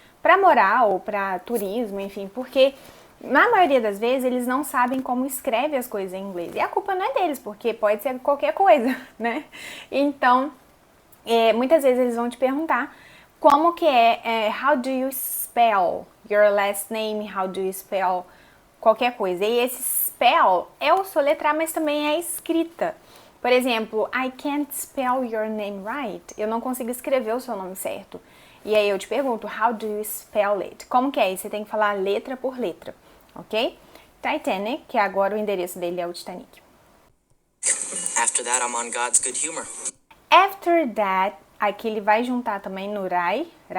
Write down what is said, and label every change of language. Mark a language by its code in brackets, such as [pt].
[pt] Para morar ou para turismo, enfim, porque na maioria das vezes eles não sabem como escreve as coisas em inglês. E a culpa não é deles, porque pode ser qualquer coisa, né? Então, muitas vezes eles vão te perguntar como que [en] how do you spell your last name, how do you spell [pt] qualquer coisa. E esse spell é o soletrar, mas também é a escrita. [en] Por exemplo, I can't spell your name right. [pt] Eu não consigo escrever o seu nome certo. E aí eu te pergunto, [en] how do you spell it? [pt] Como que é? E você tem que falar letra por letra, ok? Titanic, que agora o endereço dele é o Titanic. [en] After that, I'm on God's good humor. After that, [pt] aqui ele vai juntar também no right?